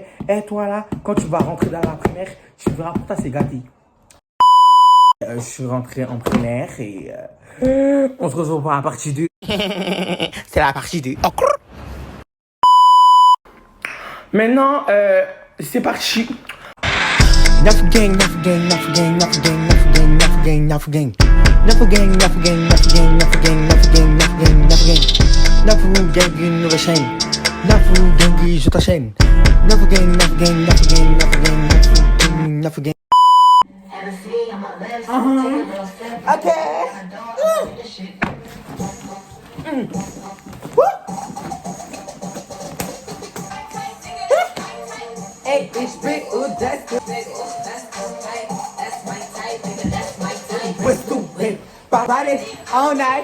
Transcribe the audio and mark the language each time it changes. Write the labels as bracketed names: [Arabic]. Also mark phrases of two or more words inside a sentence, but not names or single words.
[French] Eh, toi là, quand tu vas rentrer dans la primaire, tu verras pour toi, c'est gâté. Je suis rentré en primaire et on se retrouve pour la partie 2. C'est la partie 2. Oh. Maintenant, c'est parti. Nafu gang, nafu gang, nafu gang, nafu gang, nafu gang, nafu gang, nafu gang. Nafu gang, nafu gang, nafu gang, nafu gang, nafu gang, nafu gang, nafu gang. Nafu gang, une nouvelle chaîne. Nafu gang, je t'enchaîne. Nafu gang, nafu gang, nafu gang, nafu gang, nafu gang. [German] Ok. Hey, ich bin das. [English] We're stupid. Body all night.